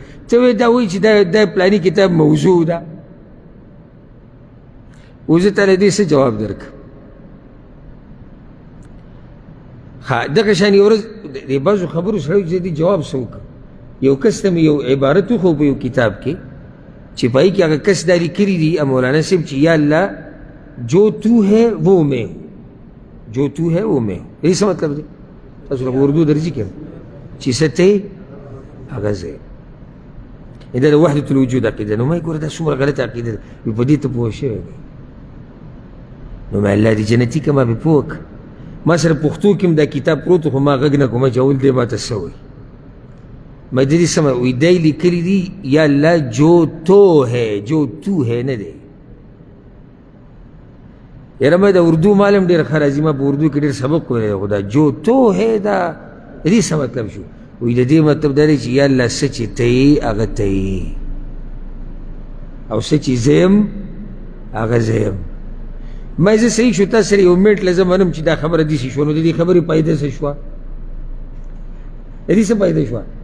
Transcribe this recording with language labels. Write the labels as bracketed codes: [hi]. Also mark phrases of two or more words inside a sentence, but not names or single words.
[ps] ته وایې دا وایي چې دا پلاني کتاب موضوع ده. اوس زه تاله دې څه جواب درکړم؟ ښه، دغه شان یو ورځ د بعضو خبرو سړی چې دې جواب څه وکړم. یو کس ته مې یو عبارت وښو په یو کتاب کې چې په هغې کې هغه کس دا لیکلي دي مولانا صاحب چې یا الله [ur] جو تو ہے وہ میں ہوں، جو تو ہے وہ میں. یہی [ps] څه مطلب دی؟ تاسو لکه اردو درځي که چې څه ته هغه زه یم. دا د وحدة الوجود عقیده. نو ما یې ګوره دا څومره غلطه عقیده ده، په دې ته پوه شوی دی. نو ما الله دې جنتي که ما پرې پوه کړه. ما سره پښتو کې هم دا کتاب پروت خو ما غږ نه کومه چې اول دی ما ته څه وایي. ما د دې څه وایي دی لیکلي دي یا الله [ur] جو تو ہے، جو تو ہے [ps] نه دی. یاره ما د اردو معلم ډېر ښه راځي، ما په اردو کې ډېر سبق ویلی دی، خو دا [ur] جو تو ہے [ps] دا د دې څه مطلب شو؟ وایي د دې مطلب دا دی چې یا الله څه چې ته یې هغه ته یې، او څه چې زه یم هغه زه یم. ما زه صحیح شو، تا سره یو منټ له زه منم چې دا خبره داسې شوه. نو د دې خبرې فایده څه شوه؟ د دې څه فایده شوه؟